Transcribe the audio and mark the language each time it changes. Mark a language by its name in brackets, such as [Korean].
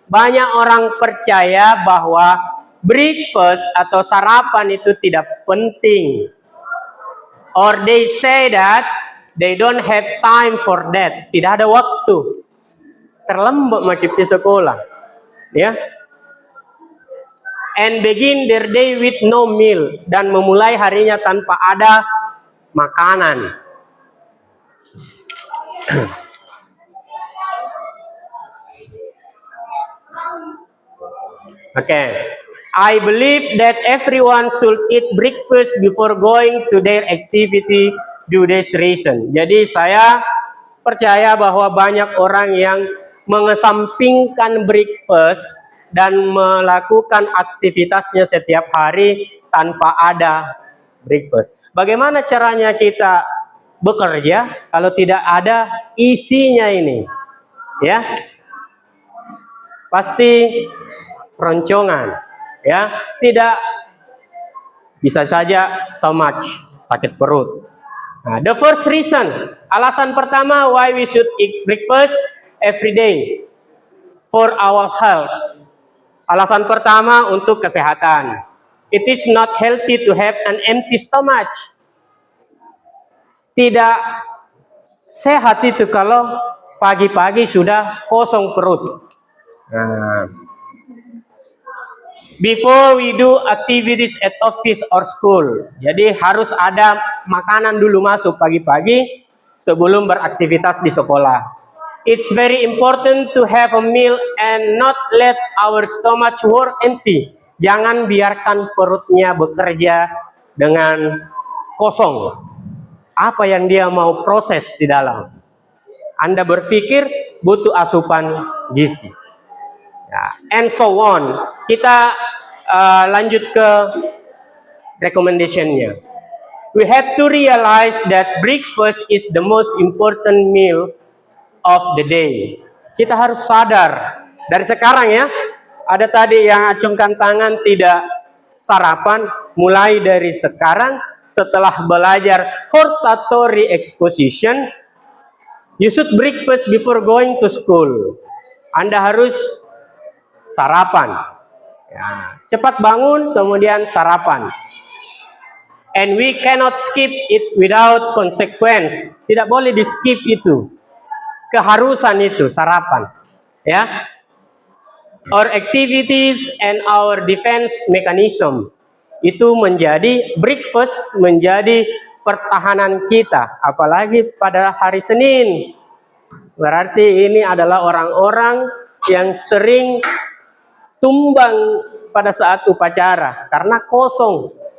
[Indonesian] Banyak orang percaya bahwa breakfast atau sarapan itu tidak penting. [English] Or they say that they don't have time for that. [Indonesian] Tidak ada waktu. Terlambat macam di sekolah. Ya. [English] And begin their day with no meal. [Indonesian] Dan memulai harinya tanpa ada makanan. [English] Okay. I believe that everyone should eat breakfast before going to their activity due this reason. [Indonesian] Jadi saya percaya bahwa banyak orang yang mengesampingkan breakfast dan melakukan aktivitasnya setiap hari tanpa ada breakfast. Bagaimana caranya kita bekerja kalau tidak ada isinya ini? Ya. Pasti roncongan, ya. Tidak, bisa saja stomach, sakit perut. [English] Nah, the first reason, [Indonesian] alasan pertama [English] why we should eat breakfast every day for our health. [Indonesian] Alasan pertama untuk kesehatan. [English] It is not healthy to have an empty stomach. [Indonesian] Tidak sehat itu kalau pagi-pagi sudah kosong perut. [English] Nah, before we do activities at office or school. [Indonesian] Jadi harus ada makanan dulu masuk pagi-pagi sebelum beraktivitas di sekolah. [English] It's very important to have a meal and not let our stomach work empty. [Indonesian] Jangan biarkan perutnya bekerja dengan kosong. Apa yang dia mau proses di dalam. Anda berpikir butuh asupan gizi. Ya, [English] and so on. [Indonesian] Kita lanjut ke recommendation-nya. [English] We have to realize that breakfast is the most important meal of the day. [Indonesian] Kita harus sadar dari sekarang ya. Ada tadi yang acungkan tangan tidak sarapan. mulai dari sekarang setelah belajar [English] hortatory exposition, you should breakfast before going to school. [Indonesian] Anda harus sarapan. Ya, cepat bangun, kemudian sarapan. [English] And we cannot skip it without consequence. [Indonesian] Tidak boleh di skip itu. Keharusan itu sarapan. Ya. [English] Our activities and our defense mechanism. [Indonesian] Itu menjadi breakfast, menjadi pertahanan kita. Apalagi pada hari Senin. Berarti ini adalah orang-orang yang sering tumbang pada saat upacara karena kosong.